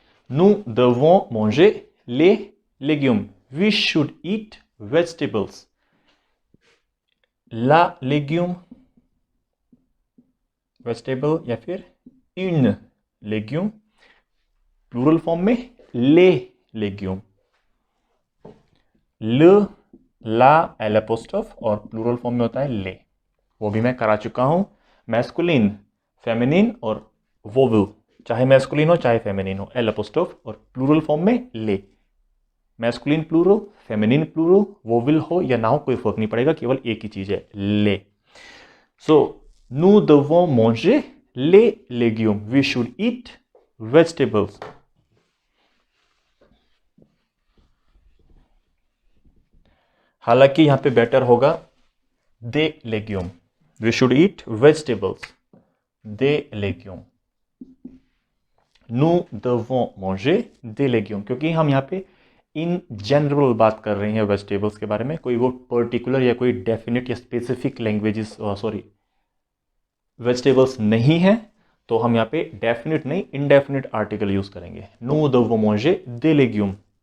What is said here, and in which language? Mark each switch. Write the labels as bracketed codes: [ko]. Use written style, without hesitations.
[fr] Nous devons manger les légumes। [en] We should eat vegetables। [fr] La légume, vegetable [hi] या फिर [fr] une légume, [hi] plural form में [fr] les légumes। [hi] le, la, L apostrophe और plural form में होता है ले, वो भी मैं करा चुका हूं। मैस्कुलिन, फेमिनिन और वोवल, चाहे मैस्कुलिन हो चाहे फेमिनिन हो, एल एपोस्ट्रोफ और प्लूरल फॉर्म में ले। Masculine plural, feminine plural, vowel हो या ना हो कोई फर्क नहीं पड़ेगा, केवल एक ही चीज है, ले। [fr] सो nous devons manger les légumes। [en] We should eat vegetables। [hi] हालांकि यहां पे बेटर होगा दे legume. [en] we should eat vegetables, [fr] दे लेग्यूम। nous devons manger des légumes, [hi] क्योंकि हम यहाँ पे इन जनरल बात कर रहे हैं वेजिटेबल्स के बारे में, कोई वो पर्टिकुलर या कोई डेफिनेट या स्पेसिफिक लैंग्वेजेस वेजिटेबल्स नहीं है, तो हम यहाँ पे डेफिनेट नहीं इनडेफिनेट आर्टिकल यूज करेंगे। [fr] nous devons manger des légumes।